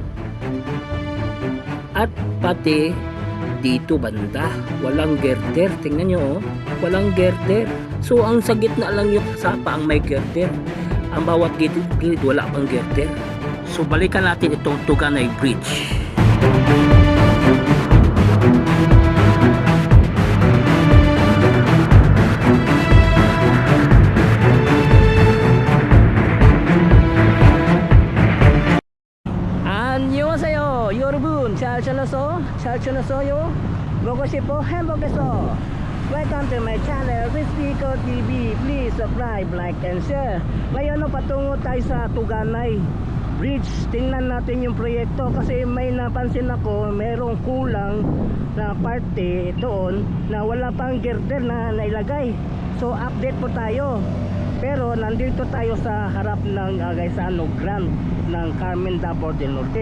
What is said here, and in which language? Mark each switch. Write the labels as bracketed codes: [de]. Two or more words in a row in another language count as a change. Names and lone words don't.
[tl] At pati dito banda walang girder, tingnan nyo oh, walang girder. So ang sa gitna lang yung sapa ang may girder, ang bawat gilid wala pang girder. So balikan natin itong Tuganay Bridge. [ko] 안녕하세요 여러분, 잘 지냈어요? 먹고 싶어 햄버거서. [en] Welcome to my channel, Rizpico TV. Please subscribe, like, and share. [tl] Ngayon patungo tayo sa Tuganay Bridge. Tingnan natin yung proyekto kasi may napansin ako, merong kulang na parte doon na wala pang girder na nailagay. So update po tayo. Pero nandito tayo sa harap ng Gaisano Grand ng Carmen-Davao del Norte.